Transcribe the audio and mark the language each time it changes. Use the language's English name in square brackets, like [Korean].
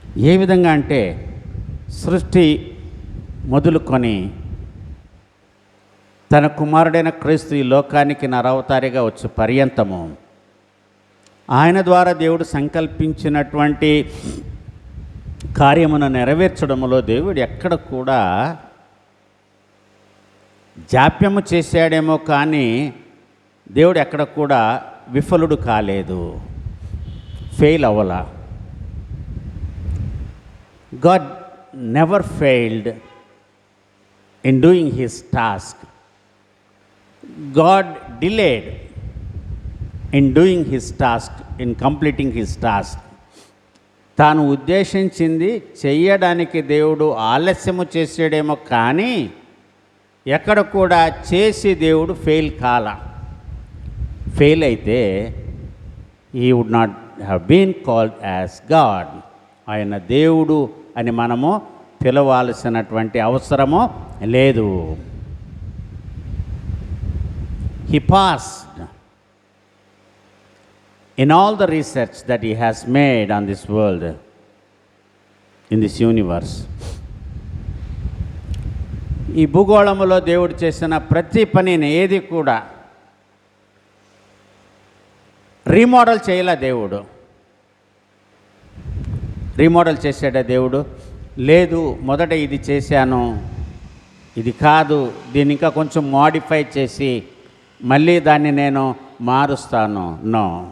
[Telugu] ఏ విధంగా అంటే సృష్టి మొదలుకొని తన కుమారుడైన క్రీస్తు ఈ లోకానికి నరవతారిగా వచ్చే పర్యంతము ఆయన ద్వారా దేవుడు సంకల్పించినటువంటి కార్యమును నెరవేర్చడంలో దేవుడు ఎక్కడ కూడా జాప్యము చేశాడేమో కానీ దేవుడు ఎక్కడ కూడా విఫలుడు కాలేదు, fail అవ్వలా. [English] God never failed in doing his task. God delayed in doing his task, in completing his task. [Telugu] తాను ఉద్దేశించింది చెయ్యడానికి దేవుడు ఆలస్యము చేసాడేమో కానీ ఎక్కడ కూడా చేసి దేవుడు ఫెయిల్ కాల. ఫెయిల్ అయితే [English] he would not have been called as God. [Telugu] ఆయన దేవుడు అని మనము పిలవాల్సినటువంటి అవసరము లేదు. [English] He passed in all the research that he has made on this world, in this universe. [Telugu] ఈ భూగోళములో దేవుడు చేసిన ప్రతి పనిని ఏది కూడా రీమోడల్ చేయలే. దేవుడు రీమోడల్ చేసాడా? దేవుడు లేదు, మొదట ఇది చేశాను, ఇది కాదు, దీన్ని ఇంకా కొంచెం మోడిఫై చేసి మళ్ళీ దాన్ని నేను మారుస్తాను. నో.